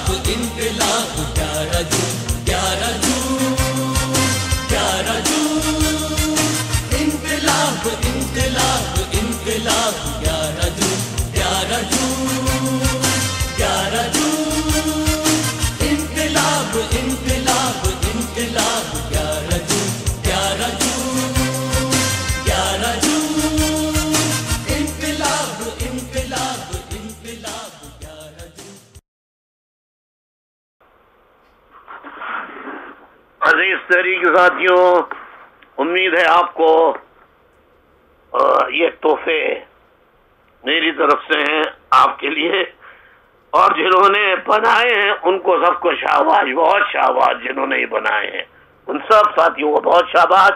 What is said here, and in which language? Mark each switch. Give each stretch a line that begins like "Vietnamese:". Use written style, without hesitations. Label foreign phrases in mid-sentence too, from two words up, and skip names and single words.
Urdu: انقلاب 11 جون 11 جون 11 جون، انقلاب انقلاب انقلاب 11 جون 11 جون 11 جون، انقلاب انقلاب انقلاب 11 جون 11 جون 11 جون، انقلاب انقلاب انقلاب 11 جون۔ عزیز تحریک ساتھیوں، امید ہے آپ کو یہ تحفے میری طرف سے ہیں آپ کے لیے، اور جنہوں نے بنائے ہیں ان کو سب کو شاباش، بہت شاباش، جنہوں نے یہ بنائے ہیں ان سب ساتھیوں کو بہت شاباش۔